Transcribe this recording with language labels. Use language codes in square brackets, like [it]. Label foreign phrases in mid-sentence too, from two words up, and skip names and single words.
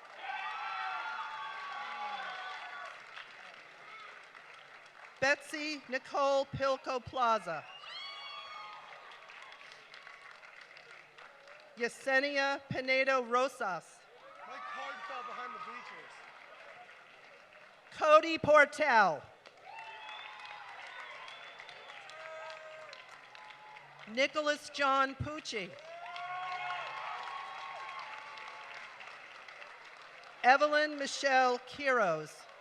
[en] Betsy Nicole Pilco Plaza. Yesenia Pinedo Rosas. My card fell behind the bleachers. Cody Portel. Nicholas John Pucci. Evelyn Michelle Quiros.